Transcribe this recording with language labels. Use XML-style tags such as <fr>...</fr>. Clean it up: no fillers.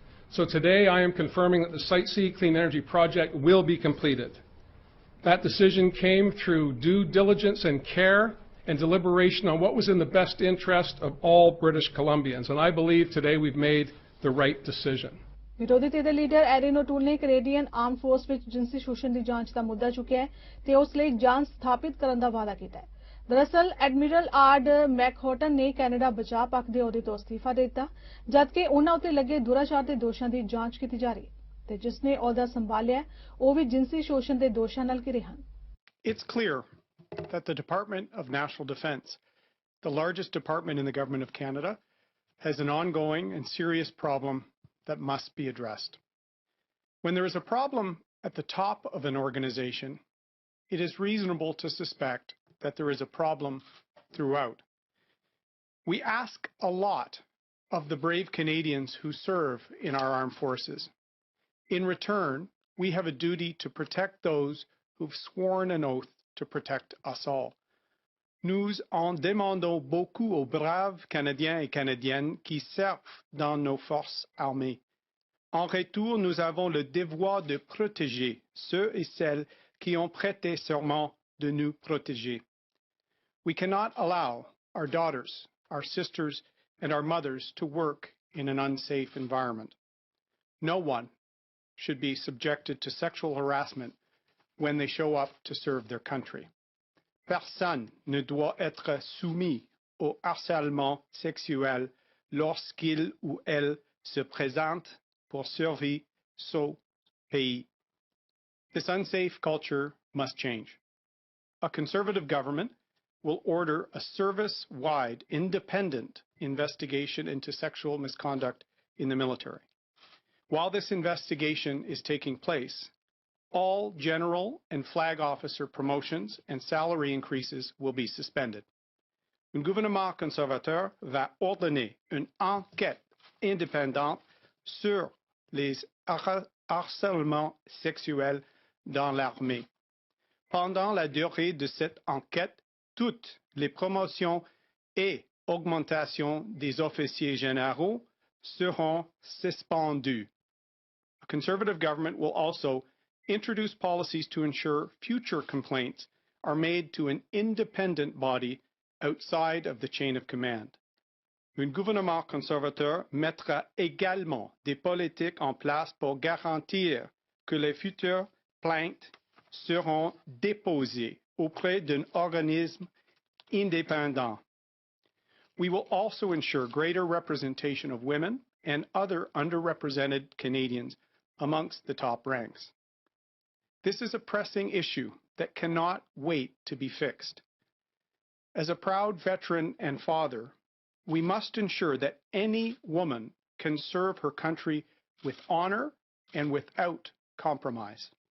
<en>So today I am confirming that the Site C Clean Energy project will be completed. That decision came through due diligence and care and deliberation on what was in the best interest of all British Columbians. And I believe today we've made the right decision.</en> <pa>ਵਿਰੋਧੀ ਧਿਰ ਦੇ leader iron ਓਟੂਲ ਨੇ Canadian ਆਰਮ force ਵਿੱਚ ਜਿਨਸੀ ਸ਼ੋਸ਼ਣ ਦੀ ਜਾਂਚ ਦਾ ਮੁੱਦਾ ਚੁੱਕਿਆ ਹੈ ਤੇ ਉਸ ਲਈ ਜਾਂਚ ਸਥਾਪਿਤ ਕਰਨ ਦਾ ਵਾਅਦਾ ਕੀਤਾ ਹੈ। ਦਰਅਸਲ ਐਡਮਿਰਲ ਆਰਡ ਮੈਕਹੋਟਨ ਨੇ ਕੈਨੇਡਾ ਬਚਾਅ ਪੱਖ ਦੇ ਅਹੁਦੇ ਤੋਂ ਅਸਤੀਫਾ ਦੇ ਦਿੱਤਾ, ਜਦਕਿ ਉਨ੍ਹਾਂ ਉੱਤੇ ਲੱਗੇ ਦੁਰਾਚਾਰ ਦੇ ਦੋਸ਼ਾਂ ਦੀ ਜਾਂਚ ਕੀਤੀ ਜਾ ਰਹੀ ਹੈ ਤੇ ਜਿਸ ਨੇ ਅਹੁਦਾ ਸੰਭਾਲਿਆ ਉਹ ਵੀ ਜਿਨਸੀ ਸ਼ੋਸ਼ਣ ਦੇ ਦੋਸ਼ਾਂ ਨਾਲ ਘਿਰੇ ਹਨ।</pa> <en>It's clear that the Department of National Defence, the largest department in the Government of Canada, has an ongoing and serious problem that must be addressed. When there is a problem at the top of an organization, it is reasonable to suspect that there is a problem throughout. We ask a lot of the brave Canadians who serve in our armed forces. In return, we have a duty to protect those who've sworn an oath to protect us all.</en> <fr>Nous en demandons beaucoup aux braves Canadiens et Canadiennes qui servent dans nos forces armées. En retour, nous avons le devoir de protéger ceux et celles qui ont prêté serment de nous protéger.</fr> <en>We cannot allow our daughters, our sisters, and our mothers to work in an unsafe environment. No one should be subjected to sexual harassment when they show up to serve their country.</en> <fr>Personne ne doit être soumis au harcèlement sexuel lorsqu'il ou elle se présente pour servir son pays.</fr> <en>This unsafe culture must change. A Conservative government will order a service-wide, independent investigation into sexual misconduct in the military. While this investigation is taking place, all general and flag officer promotions and salary increases will be suspended.</en> <fr>Un gouvernement conservateur va ordonner une enquête indépendante sur les harcèlements sexuels dans l'armée. Pendant la durée de cette enquête, toutes les promotions et augmentations des officiers généraux seront suspendues.</fr> <en>A Conservative government will also introduce policies to ensure future complaints are made to an independent body outside of the chain of command.</en> <fr>Un gouvernement conservateur mettra également des politiques en place pour garantir que les futures plaintes seront déposées auprès d'un organisme indépendant.</fr> <en>We will also ensure greater representation of women and other underrepresented Canadians amongst the top ranks. This is a pressing issue that cannot wait to be fixed. As a proud veteran and father, we must ensure that any woman can serve her country with honor and without compromise.</en>